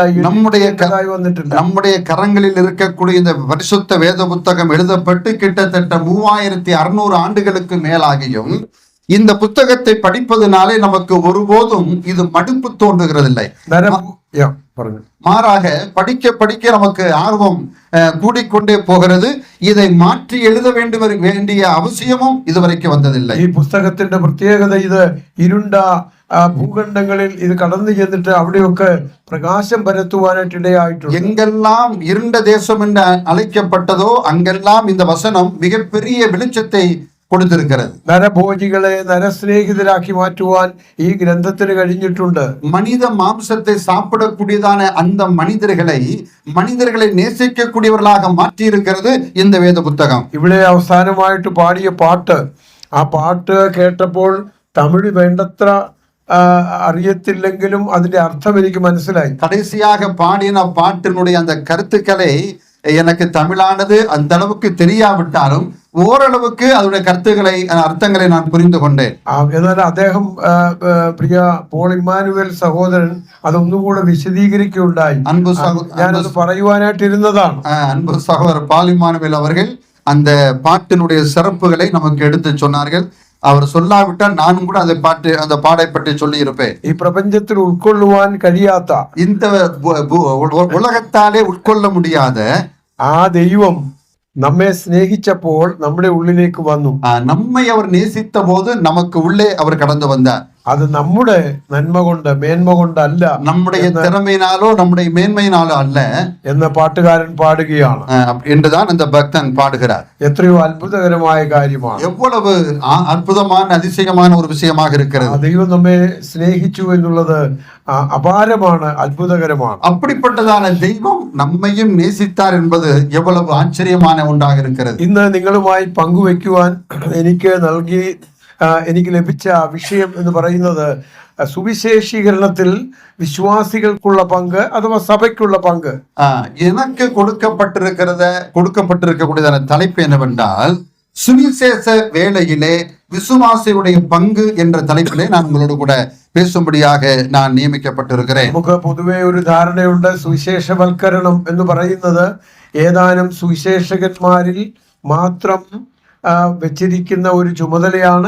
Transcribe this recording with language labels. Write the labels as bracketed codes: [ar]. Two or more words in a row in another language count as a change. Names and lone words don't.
[ta] நம்முடைய கரங்களில் இருக்கக்கூடிய இந்த பரிசுத்த வேத புத்தகம் எழுதப்பட்டு கிட்டத்தட்ட 3600 ஆண்டுகளுக்கு மேலாகியும் இந்த புத்தகத்தை படிப்பதனாலே நமக்கு ஒருபோதும் இது மடுப்பு தோன்றுகிறதில்லை. மாறாக படிக்க படிக்க நமக்கு ஆர்வம் கூடிக்கொண்டே போகிறது. இதை மாற்றி எழுத வேண்டிய அவசியமும் இதுவரைக்கும் வந்ததில்லை. [ml] ഈ പുസ്തകത്തിന്റെ പ്രത്യേകത ഇത് ഇരുണ്ട ഭൂഖണ്ഡങ്ങളിൽ ഇത് കടന്നു ചെന്നിട്ട് അവിടെയൊക്കെ പ്രകാശം പരത്തുവാനായിട്ട് ഇടയായിട്ടുണ്ട്. [ta] எங்கெல்லாம் இருண்ட தேசம் என்று அழைக்கப்பட்டதோ அங்கெல்லாம் இந்த வசனம் மிகப்பெரிய வெளிச்சத்தை கொடுத்திருக்கிறது. [ml] നരഭോജികളെ നരസ്നേഹിതരാക്കി മാറ്റുവാൻ ഈ ഗ്രന്ഥത്തിന് കഴിഞ്ഞിട്ടുണ്ട്. [ta] மனித மாംசத்தை சாப்பிடக்கூடியதான அந்த மனிதர்களை நேசிக்கக்கூடியவர்களாக மாற்றி இருக்கிறது இந்த வேத புத்தகம். [ml] ഇവിടെ അവസാനമായിട്ട് പാടിയ പാട്ട്, ആ പാട്ട് കേട്ടപ്പോൾ തമിഴ് വേണ്ടത്ര അറിയത്തില്ലെങ്കിലും അതിന്റെ അർത്ഥം എനിക്ക് മനസ്സിലായി. [ta] கடைசியாக பாடின பாட்டினுடைய அந்த கருத்துக்களை எனக்கு தமிழானது அந்த அளவுக்கு தெரியாவிட்டாலும் ஓரளவுக்கு அதனுடைய கருத்துக்களை, அர்த்தங்களை நான் புரிந்து கொண்டேன். [ml] എന്നാൽ അദ്ദേഹം പ്രിയ പോൾ ഇമ്മാനുവേൽ സഹോദരൻ അതൊന്നുകൂടെ വിശദീകരിക്കുകയുണ്ടായി. ഞാനത് പറയുവാനായിട്ടിരുന്നതാണ്. [ta] அன்பு சகோதரர் பால் இம்மானுவேல் அவர்கள் அந்த பாட்டினுடைய சிறப்புகளை நமக்கு எடுத்து சொன்னார்கள். அவர் சொல்லாவிட்டால் நானும் கூட அந்த பாடை பற்றி சொல்லி இருப்பேன். [ml] ഈ പ്രപഞ്ചത്തിൽ ഉൾക്കൊള്ളുവാൻ കഴിയാത്ത, [ta] இந்த உலகத்தாலே உட்கொள்ள முடியாத [ml] ആ ദൈവം നമ്മെ സ്നേഹിച്ചപ്പോൾ നമ്മുടെ ഉള്ളിലേക്ക് വന്നു. [ta] நம்மை அவர் நேசித்த போது நமக்கு உள்ளே அவர் கடந்து வந்தார். [ml] അത് നമ്മുടെ നന്മ കൊണ്ട്, മേന്മ കൊണ്ടല്ല, [ta] நம்முடைய திறமையினாலோ நம்முடைய மேன்மையினாலோ அல்ல [ml] എന്ന പാട്ടുകാരൻ പാടുകയാണ് [ta] என்றுதான் அந்த பக்தன் பாடுகிறார். [ml] എത്രയോ അത്ഭുതകരമായ കാര്യമാണ്. [ta] எவ்வளவு அற்புதமான அதிசயமான ஒரு விஷயமாக இருக்கிறது. [ml] ദൈവം നമ്മെ സ്നേഹിച്ചു എന്നുള്ളത് അപാരമാണ്, അത്ഭുതകരമാണ്. [ta] அப்படிப்பட்டதான தெய்வம் நம்மையும் நேசித்தார் என்பது எவ்வளவு ஆச்சரியமான ஒன்றாக இருக்கிறது. [ml] ഇന്ന് നിങ്ങളുമായി പങ്കുവെക്കുവാൻ എനിക്ക് ലഭിച്ച വിഷയം എന്ന് പറയുന്നത് സുവിശേഷീകരണത്തിൽ വിശ്വാസികൾക്കുള്ള പങ്ക് അഥവാ സഭയ്ക്കുള്ള പങ്ക്. [ta] எனக்கு கொடுக்கப்பட்டிருக்கக்கூடியதான தலைப்பு என்னவென்றால், சுவிசேஷ வேளையிலே விசுவாசியுடைய பங்கு என்ற தலைப்பிலே நான் உங்களோடு கூட பேசும்படியாக நான் நியமிக்கப்பட்டிருக்கிறேன். [ml] നമുക്ക് പൊതുവെ ഒരു ധാരണയുണ്ട്, സുവിശേഷവൽക്കരണം എന്ന് പറയുന്നത് ഏതാനും സുവിശേഷകന്മാരിൽ മാത്രം വെച്ചിരിക്കുന്ന ഒരു ചുമതലയാണ്.